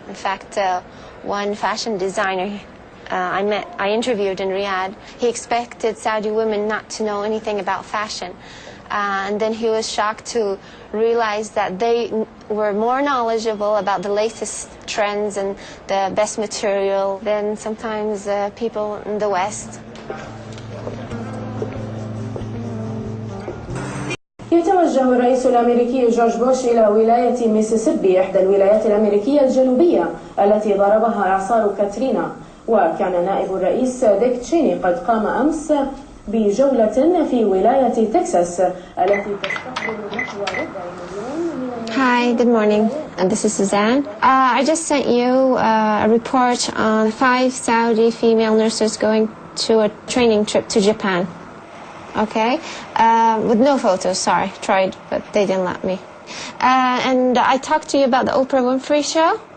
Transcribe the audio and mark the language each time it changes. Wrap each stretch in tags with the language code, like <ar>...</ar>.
<en>In fact, one fashion designer I interviewed in Riyadh, he expected Saudi women not to know anything about fashion. And then he was shocked to realize that they were more knowledgeable about the latest trends and the best material than sometimes people in the West.</en> <ar>يتوجه الرئيس الأمريكي جورج بوش إلى ولاية ميسيسيبي إحدى الولايات الأمريكية الجنوبية التي ضربها إعصار كاترينا. وكان نائب الرئيس ديك تشيني قد قام أمس بجولة في ولاية تكساس التي تستقبل نحو 250,000 من الناس.</ar> <en>Hi, good morning. This is Suzanne. I just sent you a report on 5 Saudi female nurses going to a training trip to Japan. Okay? With no photos, sorry. Tried, but they didn't let me. And I talked to you about the Oprah Winfrey Show.</en>